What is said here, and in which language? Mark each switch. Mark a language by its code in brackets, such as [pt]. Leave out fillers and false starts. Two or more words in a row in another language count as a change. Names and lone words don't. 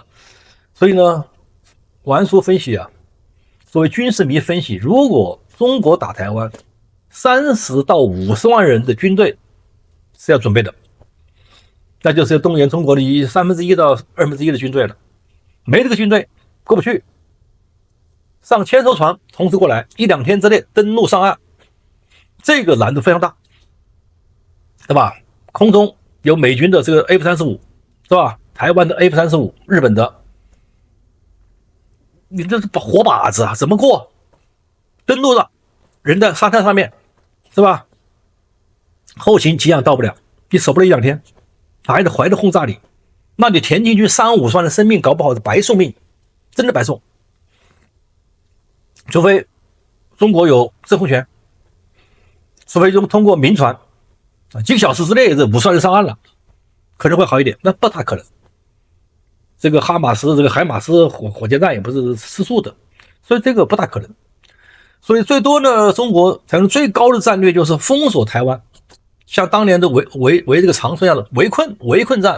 [zh] 所以呢，丸叔分析啊，作為軍事迷分析，如果中國打台灣，30到50萬人的軍隊是要準備的，那就是要動員中國的1/3到1/2的軍隊了，沒這個軍隊過不去，上千艘船同時過來，1-2天之內登陸上岸，這個難度非常大，對吧？空中有美軍的這個 F-35，是吧？台灣的 F-35，日本的，你這是活靶子啊，怎麼過？登陸了，人在沙灘上面，是吧？後勤给養到不了，你守不了1-2天，還得懷着轟炸你，那你田徑軍3-5十萬的生命搞不好是白送命。真的白送，除非中國有制空權，除非通過民船幾個小時之內這50萬人上岸了，可能會好一點，那不大可能。這個哈馬斯這個海馬斯火箭彈也不是吃素的，所以這個不大可能。所以最多呢，中國採用最高的戰略就是封鎖台灣，像當年的圍這個長春一樣的圍困戰。